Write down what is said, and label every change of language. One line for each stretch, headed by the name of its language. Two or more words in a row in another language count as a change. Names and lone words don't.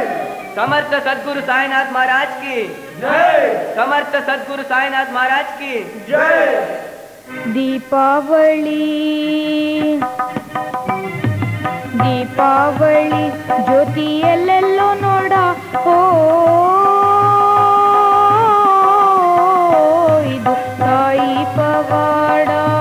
Hindi: समर्थ सद्गुरु साईनाथ महाराज की जय। समर्थ सद्गुरु साईनाथ महाराज की जय।
Kannada: ದೀಪಾವಳಿ ದೀಪಾವಳಿ ಜ್ಯೋತಿ ಎಲ್ಲೆಲ್ಲೋ ನೋಡ, ಓ ಇದು ತಾಯಿ ಪವಾಡ.